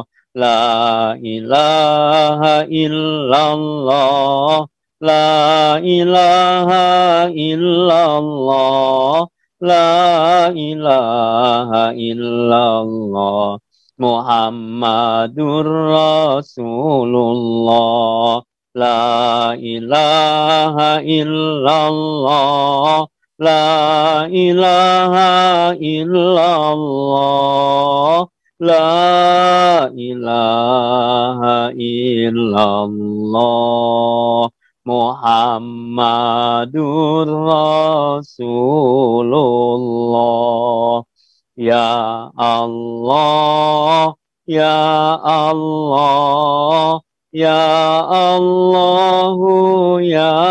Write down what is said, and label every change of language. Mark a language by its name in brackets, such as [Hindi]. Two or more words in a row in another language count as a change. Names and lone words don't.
[Arabic] لا إله إلا الله، لا إله إلا الله، لا إله إلا الله محمد رسول الله. لا إله إلا الله. لا إله إلا الله. لا إله إلا الله محمد رسول الله. يا الله، يا الله، يا الله، يا